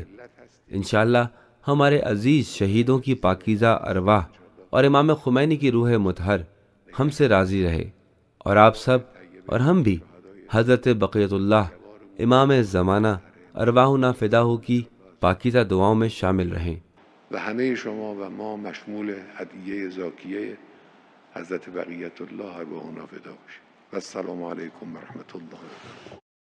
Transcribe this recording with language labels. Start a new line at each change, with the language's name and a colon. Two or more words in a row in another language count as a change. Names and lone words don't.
Arabic: انشاءاللہ
Urdu: ہمارے عزیز شہیدوں کی پاکیزہ ارواح اور امام خمینی کی روح مطہر ہم سے راضی رہے، اور آپ سب اور ہم بھی حضرت بقیت اللہ امام زمانہ
Arabic: ارواحنا فداہ
Urdu: کی پاکیزہ دعاؤں میں شامل رہیں۔
Persian: و همه شما و ما مشمول هدیه زاکیه حضرت بقیت الله
Arabic: ارواحنا فدا
Persian: باشید.
Arabic: و السلام علیکم و رحمت الله.